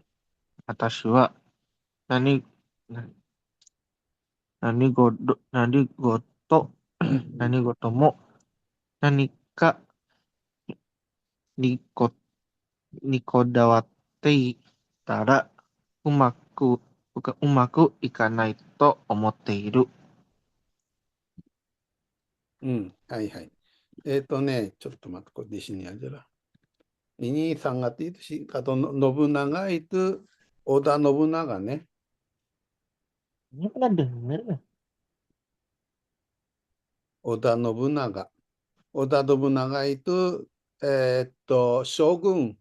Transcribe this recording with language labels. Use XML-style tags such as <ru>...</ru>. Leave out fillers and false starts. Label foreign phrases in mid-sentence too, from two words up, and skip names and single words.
<ja>私は何、何事、何事も何かにこだわっていたらうまく、うまくいかないと思っている。はい、はい. ちょっと待って、これ</ja> <id>di sini aja lah. Ini sangat itu sih, kata Nobunaga itu Oda Nobunaga nih. Ini pernah denger ya? Oda Nobunaga. Oda Nobunaga itu Shogun.</id>